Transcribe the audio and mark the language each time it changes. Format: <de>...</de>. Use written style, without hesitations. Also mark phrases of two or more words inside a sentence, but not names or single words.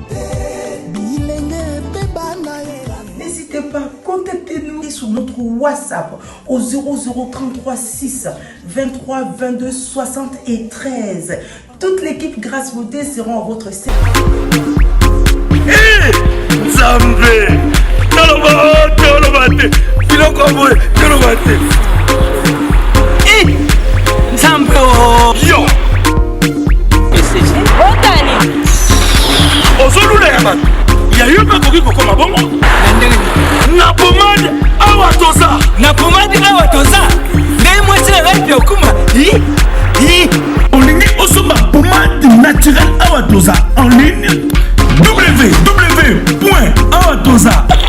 <fr>N'hésitez pas, contactez-nous sur notre WhatsApp au 0033 6 23 22 73. Toute l'équipe Grâce Beauté sera à votre service.</fr> <ln>Hey, Zambé, Tolobate, Filokobo, Tolobate. Hey, Zambé, yo. Otani. Ozolula yaman. Ya yoka koki kokoma bongo. Na pomade awa toza. Na pomade awa toza. Ndenge mwese rapi okuma. Olingi osomba</ln> <fr>pomade naturelle</fr> <ln>awa toza</ln> <fr>en ligne.</fr> <ln>www.awatoza.</ln>